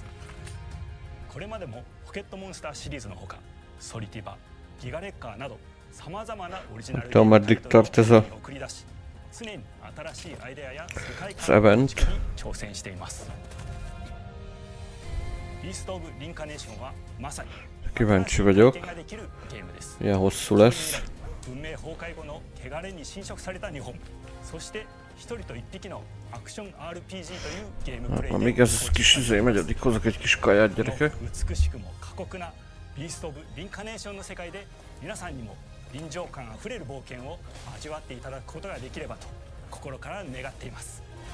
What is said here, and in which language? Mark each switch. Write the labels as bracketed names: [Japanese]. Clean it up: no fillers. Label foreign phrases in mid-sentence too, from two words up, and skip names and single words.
[Japanese] これまでもポケットモンスターシリーズのほかソリティバ、ギガレッカーなどさまざまなオリジナルゲームタイトルを送り出し常に新しいアイデアや世界観の構築に挑戦しています。ビースト・オブ・リンカネーションはまさに [Hungarian] Kíváncsi vagyok. Ilyen hosszú lesz. [Japanese] 文明崩壊後の汚れに侵食された日本。そして一人と一匹のアクション RPG というゲームプレイで [Hungarian] Amíg ez kis izé megy, addig hozok egy kis kaját, gyerekek. [Japanese] 美しくも過酷なビースト・オブ・リンカネーションの世界で皆さんにも臨場感あふれる冒険を味わっていただくことができればと心から願っています。